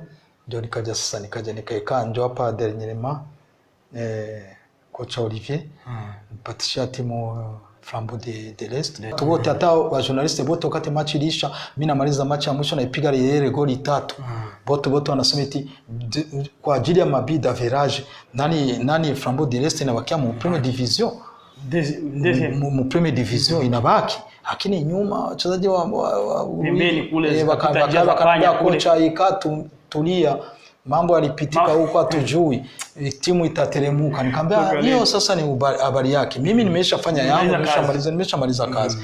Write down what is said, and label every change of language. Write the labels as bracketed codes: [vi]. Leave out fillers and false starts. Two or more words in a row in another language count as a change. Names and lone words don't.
[sw] Ndio nikaja nikaekaa ndio hapa dernièrement kocha Olivier mpatisha timu Flambeau de l'Est. Tuwote hata wa journaliste wote wakati match ilisha, mimi namaliza match ya mwisho naipiga ile goli 3. Wote wanasema eti kwa ajili ya mabidi d'average nani Flambeau de l'Est inabakia mu [fr] première division. [sw] Mu [fr] première division [sw] inabaki. Lakini nyuma wachezaji wa pembeni kule wakapita kocha ikatulia mambo yalipitika huko hatujui, timu itateremuka. Nikamwambia hiyo sasa ni habari yake, mimi nimeshafanya yangu, nimeshamaliza kazi.